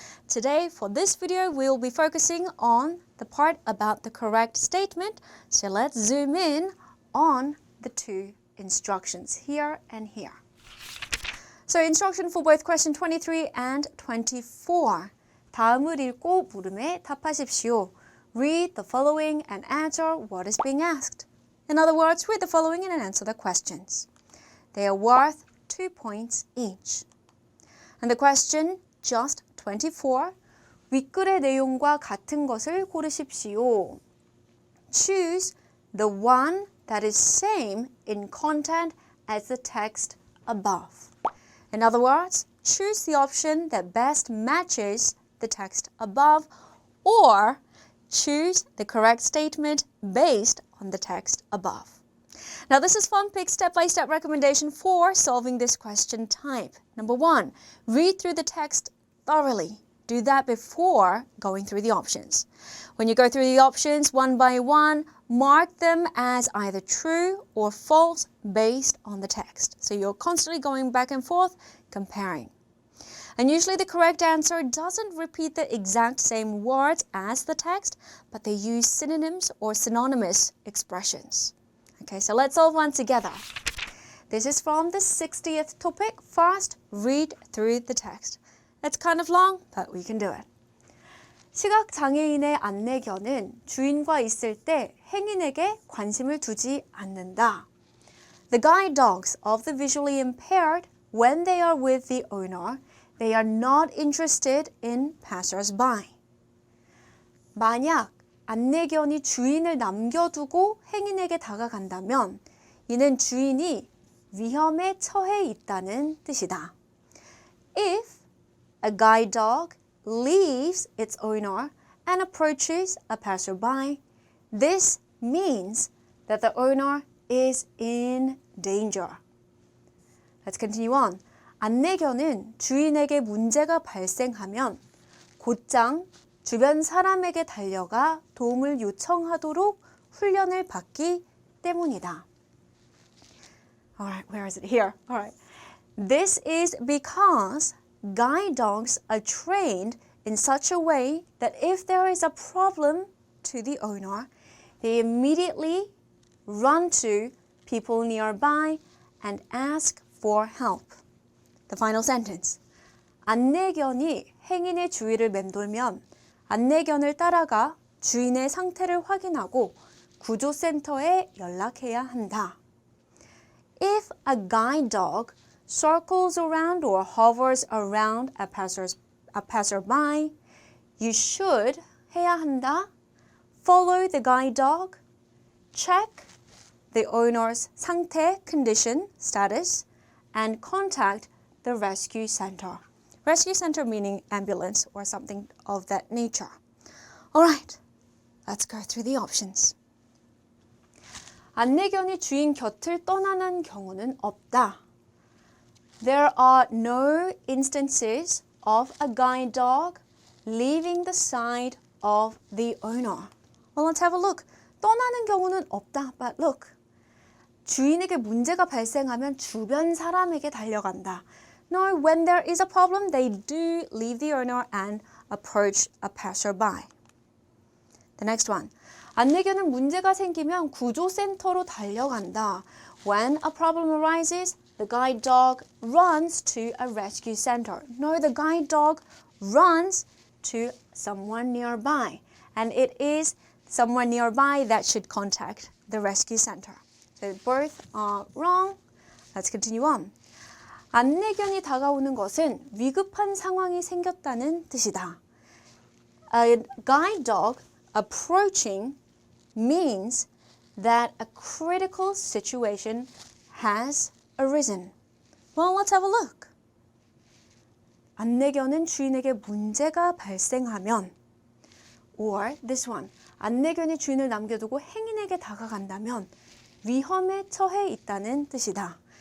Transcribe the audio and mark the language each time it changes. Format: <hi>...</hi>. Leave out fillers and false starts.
<en>Today, for this video, we'll be focusing on the part about the correct statement. So let's zoom in on the 2 instructions here and here. So instruction for both question 23 and 24.</en> <ko>다음을 읽고 물음에 답하십시오.</ko> <en>Read the following and answer what is being asked. In other words, read the following and answer the questions. They are worth 2 points each. And the question, just 24.</en> <ko>윗글의 내용과 같은 것을 고르십시오.</ko> <en>Choose the one that is same in content as the text above. In other words, choose the option that best matches the text above or choose the correct statement based on the text above. Now this is FunPik's step-by-step recommendation for solving this question type. Number 1, read through the text thoroughly. Do that before going through the options. When you go through the options one by one, mark them as either true or false based on the text. So you're constantly going back and forth, comparing. And usually the correct answer doesn't repeat the exact same words as the text, but they use synonyms or synonymous expressions. Okay, so let's solve one together. This is from the 60th topic. First, read through the text. It's kind of long, but we can do it.</en> <ko>시각장애인의 안내견은 주인과 있을 때 행인에게 관심을 두지 않는다.</ko> <en>The guide dogs of the visually impaired, when they are with the owner, they are not interested in passers-by.</en> <ko>만약 안내견이 주인을 남겨두고 행인에게 다가간다면 이는 주인이 위험에 처해 있다는 뜻이다.</ko> <en>If a guide dog leaves its owner and approaches a passerby, this means that the owner is in danger. Let's continue on.</en> <ko>안내견은 주인에게 문제가 발생하면 곧장 주변 사람에게 달려가 도움을 요청하도록 훈련을 받기 때문이다.</ko> <en>Alright, where is it? Here. Alright. This is because guide dogs are trained in such a way that if there is a problem to the owner, they immediately run to people nearby and ask for help. The final sentence.</en> <ko>안내견이 행인의 주위를 맴돌면 안내견을 따라가 주인의 상태를 확인하고 구조센터에 연락해야 한다.</ko> <en>If a guide dog circles around or hovers around a passerby, you should</en> <ko>해야 한다.</ko> <en>Follow the guide dog. Check the owner's</en> <ko>상태,</ko> <en>condition, status, and contact the rescue center. Rescue center meaning ambulance or something of that nature. All right, let's go through the options.</en> <ko>안내견이 주인 곁을 떠나는 경우는 없다.</ko> <en>There are no instances of a guide dog leaving the side of the owner. Well, let's have a look.</en> <ko>떠나는 경우는 없다.</ko> <en>But look.</en> <ko>주인에게 문제가 발생하면 주변 사람에게 달려간다.</ko> <en>No, when there is a problem, they do leave the owner and approach a passerby. The next one.</en> <ko>안내견은 문제가 생기면 구조센터로 달려간다.</ko> <en>When a problem arises, the guide dog runs to a rescue center. No, the guide dog runs to someone nearby. And it is someone nearby that should contact the rescue center. So both are wrong. Let's continue on.</en> <ko>안내견이 다가오는 것은 위급한 상황이 생겼다는 뜻이다.</ko> <en>A guide dog approaching means that a critical situation has arisen. Well, let's have a look.</en> <ko>안내견은 주인에게 문제가 발생하면</ko> <en>or this one.</en> <ko>안내견이 주인을 남겨두고 행인에게 다가간다면 위험에 처해 있다는 뜻이다.</ko>